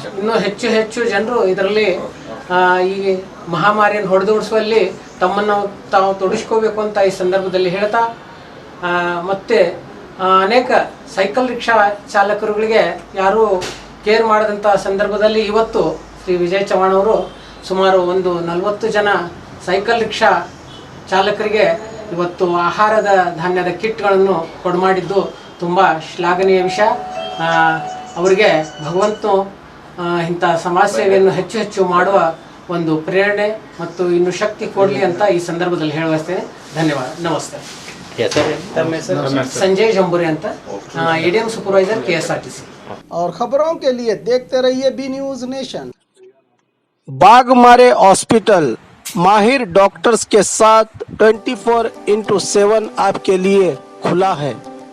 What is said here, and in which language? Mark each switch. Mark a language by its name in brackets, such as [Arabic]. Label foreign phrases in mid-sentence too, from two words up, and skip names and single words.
[Kannada] ಇನ್ನೂ ಹೆಚ್ಚು ಹೆಚ್ಚು ಜನರು ಇದರಲ್ಲಿ ಈ ಮಹಾಮಾರಿಯನ್ನು ಹೊಡೆದೋಡಿಸುವಲ್ಲಿ ತಮ್ಮನ್ನು ತಾವು ತೊಡಗಿಸ್ಕೋಬೇಕು ಅಂತ ಈ ಸಂದರ್ಭದಲ್ಲಿ ಹೇಳ್ತಾ, ಮತ್ತು ಅನೇಕ [English] cycle rickshaw [Kannada] ಚಾಲಕರುಗಳಿಗೆ ಯಾರೂ ಕೇರ್ ಮಾಡಿದಂಥ ಸಂದರ್ಭದಲ್ಲಿ ಇವತ್ತು ಶ್ರೀ ವಿಜಯ್ ಚವಾಣ್ ಅವರು ಸುಮಾರು 40 ಜನ [English] cycle rickshaw [Kannada] ಚಾಲಕರಿಗೆ ಇವತ್ತು ಆಹಾರದ ಧಾನ್ಯದ ಕಿಟ್ಗಳನ್ನು ಕೊಡಮಾಡಿದ್ದು ತುಂಬ ಶ್ಲಾಘನೀಯ ವಿಷಯ. ಅವರಿಗೆ ಭಗವಂತನು ಇಂಥ ಸಮಾಜ ಸೇವೆಯನ್ನು ಹೆಚ್ಚು ಹೆಚ್ಚು ಮಾಡುವ ಒಂದು ಪ್ರೇರಣೆ ಮತ್ತು ಇನ್ನು ಶಕ್ತಿ ಕೊಡಲಿ ಅಂತ ಈ ಸಂದರ್ಭದಲ್ಲಿ ಹೇಳಬಯಸ್ತೇನೆ. ಧನ್ಯವಾದ, ನಮಸ್ತೆ. ಸಂಜಯ್ ಜಂಬುರೆ ಅಂತ [English] ADM supervisor [Kannada] KSRTC। [Hindi] और खबरों के लिए देखते रहिए बी न्यूज नेशन। बागमारे हॉस्पिटल माहिर डॉक्टर्स के साथ 24/7 आपके लिए खुला है।